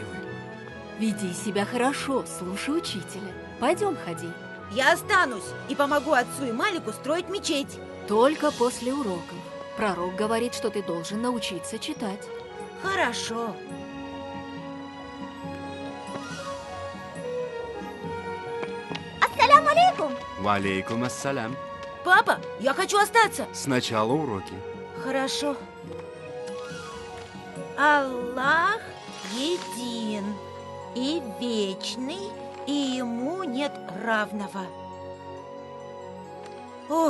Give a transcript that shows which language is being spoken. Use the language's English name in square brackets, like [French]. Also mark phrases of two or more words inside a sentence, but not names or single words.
[Russian] Веди себя хорошо, слушай учителя. Пойдем, ходи. Я останусь и помогу отцу и Малику строить мечеть. Только после уроков. Пророк говорит, что ты должен научиться читать. Хорошо. [Arabic] السلام عليكم. وعليكم السلام. [Russian] Папа, я хочу остаться. Сначала уроки. Хорошо. Аллах един и вечный, и ему нет равного. Ох,